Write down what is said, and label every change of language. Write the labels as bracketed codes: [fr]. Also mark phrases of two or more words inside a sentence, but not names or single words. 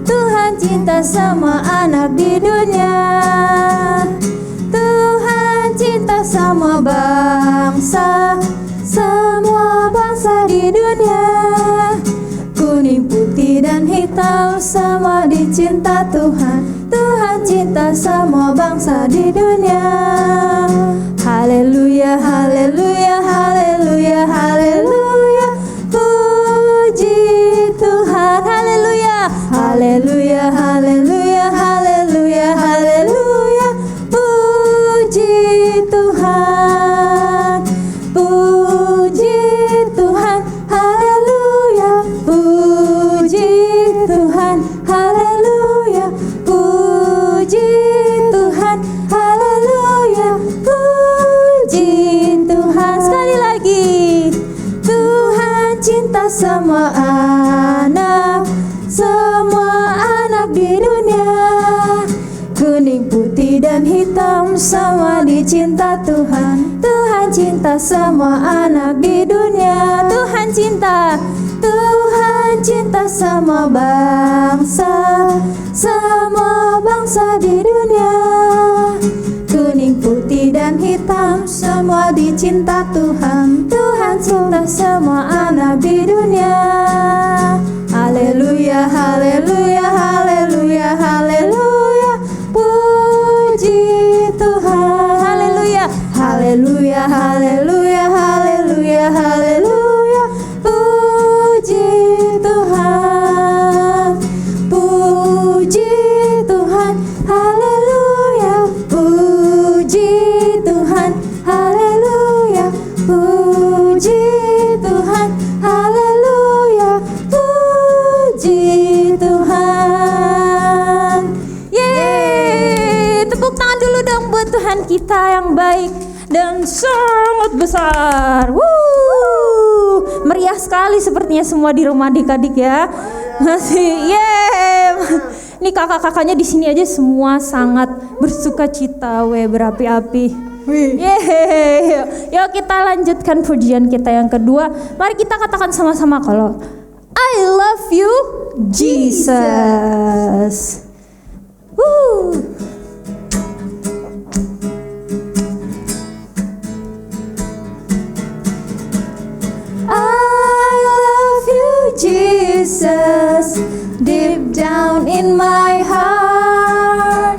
[id] Tuhan cinta sama anak di dunia. Tuhan cinta sama bangsa, semua bangsa di dunia. Kuning, putih, dan hitam sama dicinta Tuhan. Tuhan cinta sama bangsa di dunia. Haleluya, haleluya, haleluya, haleluya. Puji Tuhan, haleluya. Haleluya, haleluya, haleluya, haleluya. Puji Tuhan. Puji Tuhan, haleluya. Puji Tuhan, haleluya. Puji Tuhan, haleluya. Puji Tuhan. Sekali lagi. Tuhan cinta sama anak, semua anak di dunia. Kuning, putih, dan hitam sama dicinta Tuhan. Tuhan cinta sama anak di dunia. Tuhan cinta sama bangsa, semua bangsa di dunia. Kuning, putih, dan hitam semua dicinta Tuhan. Tuhan cinta semua anak di dunia. Haleluya, haleluya, haleluya, haleluya. Puji Tuhan. Haleluya, haleluya, haleluya, haleluya, haleluya. Puji Tuhan. Puji Tuhan. Haleluya. Puji Tuhan. Haleluya. Puji Tuhan. Haleluya. Puji Tuhan. Yeay, tepuk tangan dulu dong buat Tuhan kita yang baik dan sangat besar. Meriah sekali sepertinya semua di rumah adik-adik ya. Masih, yeay. Ini kakak-kakaknya di sini aja semua sangat bersukacita, berapi-api. Yeay. Yuk kita lanjutkan pujian kita yang kedua. Mari kita katakan sama-sama kalau [en] I love you Jesus. Woo. I love you Jesus, deep down in my heart.